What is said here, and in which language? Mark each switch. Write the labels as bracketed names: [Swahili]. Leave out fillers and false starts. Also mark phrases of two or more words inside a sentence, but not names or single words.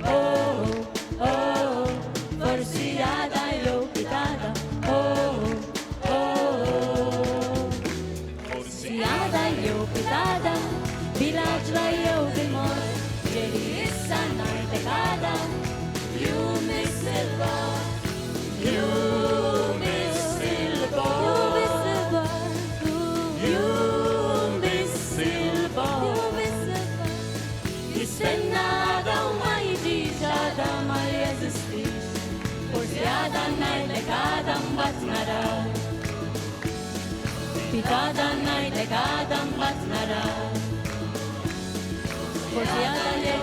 [Maltese] forsi għada jew pitada, forsi għada jew pitada, bil-għaġla jew bil-mod, ġeri issa ngħidlek għada, [English] you miss il-bar, you miss il-bar, you miss il-bar. [Maltese] Jistenna għada u ma jiġix, għada ma jeżistix, forsi għada ngħidlek għada mbagħad naraw, pitada ngħidlek għada mbagħad naraw, forsi għada